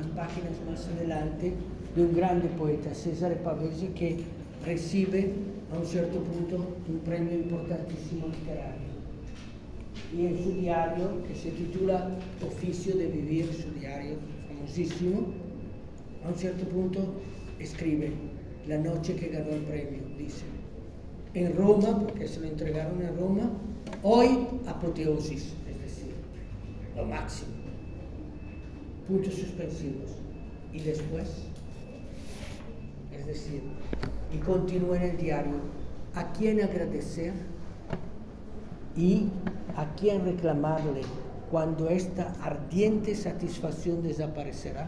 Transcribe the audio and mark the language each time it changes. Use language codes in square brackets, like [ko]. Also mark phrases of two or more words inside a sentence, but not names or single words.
[es] páginas más adelante de un grande poeta, Cesare Pavese, que recibe a un cierto punto un premio importantísimo literario. Y en su diario, que se titula Oficio de Vivir, su diario famosísimo, a un cierto punto escribe, la noche que ganó el premio, dice, en Roma, porque se lo entregaron en Roma, hoy apoteosis, es decir, lo máximo, puntos suspensivos, y después, es decir, y continúa en el diario, a quién agradecer y a quién reclamarle cuando esta ardiente satisfacción desaparecerá.